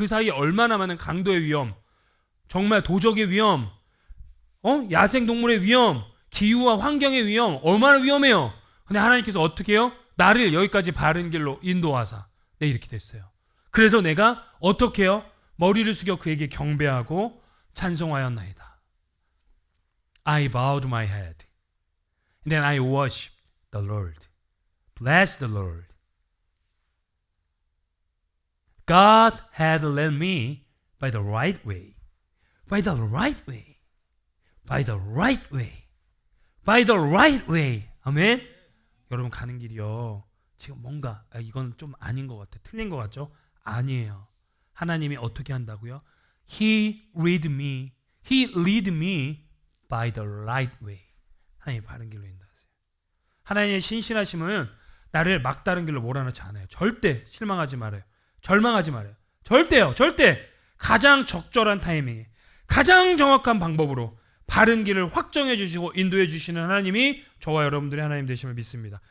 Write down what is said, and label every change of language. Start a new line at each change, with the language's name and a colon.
Korean: 그 사이에 얼마나 많은 강도의 위험, 정말 도적의 위험, 야생동물의 위험, 기후와 환경의 위험, 얼마나 위험해요. 근데 하나님께서 어떻게 해요? 나를 여기까지 바른 길로 인도하사 이렇게 됐어요. 그래서 내가 어떻게 해요? 머리를 숙여 그에게 경배하고 찬송하였나이다.
English: I bowed my head and then I worshiped the Lord. Bless the Lord. God had led me by the right way. By the right way. By the right way. By the right way.
Korean: 아멘. 여러분 가는 길이요. 지금 뭔가 이건 좀 아닌 것 같아. 틀린 것 같죠? 아니에요. 하나님이 어떻게 한다고요?
English: He lead me. He lead me by the right way.
Korean: 하나님이 바른 길로 인도하세요. 하나님의 신실하심은 나를 막다른 길로 몰아넣지 않아요. 절대 실망하지 말아요. 절망하지 말아요. 절대요. 절대. 가장 적절한 타이밍에 가장 정확한 방법으로 바른 길을 확정해 주시고 인도해 주시는 하나님이 저와 여러분들의 하나님 되심을 믿습니다.